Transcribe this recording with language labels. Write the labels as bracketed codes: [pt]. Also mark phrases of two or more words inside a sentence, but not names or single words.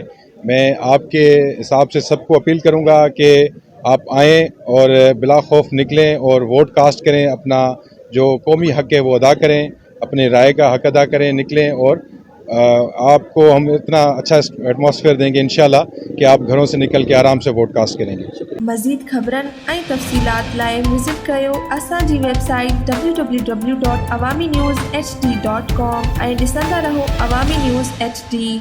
[ur] میں آپ کے حساب سے سب کو اپیل کروں گا کہ آپ آئیں اور بلا خوف نکلیں اور [en] vote cast [ur] کریں, اپنا جو قومی حق ہے وہ ادا کریں, اپنے رائے کا حق ادا کریں, نکلیں, اور آپ کو ہم اتنا اچھا ایٹماسفیئر دیں گے انشاءاللہ کہ آپ گھروں سے نکل کے آرام سے [en] vote cast [ur] کریں گے. [sd] مزید خبرن ऐं तफ़सीलात लाइ विज़िट कयो असांजी वेबसाइट www.awamiNewsHD.com ऐं ॾिसंदा रहो अवामी न्यूज़ HD.